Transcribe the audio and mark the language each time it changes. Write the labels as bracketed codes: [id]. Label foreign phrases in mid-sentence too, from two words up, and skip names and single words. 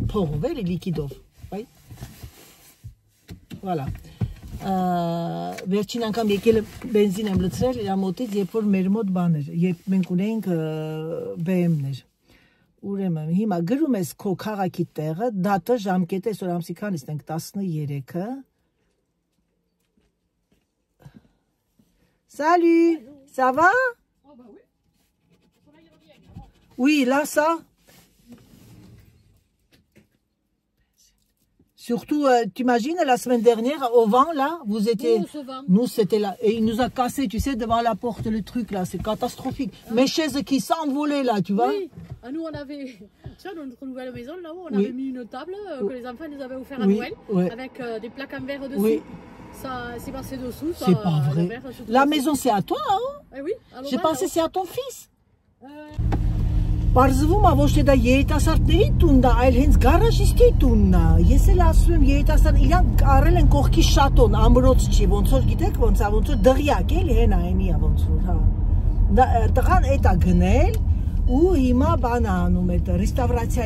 [hy] փողով էլի լիկիդով, բայ։ Voilà։ Վերջին անգամ եկել բենզին եմ լցրել իր մոտից, երբ որ մեր մոտ բաներ, երբ մենք ունեինք BMW-ներ։ Ուրեմն հիմա գրում ես քո քաղաքի տեղը, դատը, ժամկետը, այսօր ամսի քանիսն ենք 13-ը։ [fr] Salut, ça va? Oh bah oui. On va y revenir. Oui, là ça. Surtout, t'imagines, la semaine dernière, au vent, là, vous étiez... Nous, c'était là. Et il nous a cassé, tu sais, devant la porte, le truc, là. C'est catastrophique. Ah. Mes chaises qui s'envolaient, là, tu vois. Oui. Ah, nous, on avait... Tu vois, dans notre nouvelle maison, là-haut, on avait mis une table que les enfants nous avaient offert à Noël. Avec des plaques en verre dessus. Oui. Ça s'est passé dessous. C'est pas vrai. La maison, c'est à toi, hein? Eh oui. J'ai pensé que c'est à ton fils. [hy] Պարզվում է ոչ թե դա երիտասարդների տունն է, այլ հենց գարաժիստի տունն է։ Ես էլ ասում եմ երիտասարդ իրանք առել են կողքի շատոն, ամրոց չի, ոնց որ գիտեք ոնց է, ոնց որ դղյակ էլի հենա այնի է ոնց որ, հա։ Տղան էդ է գնել ու հիմա բան է անում, էդ ռեստավրացիա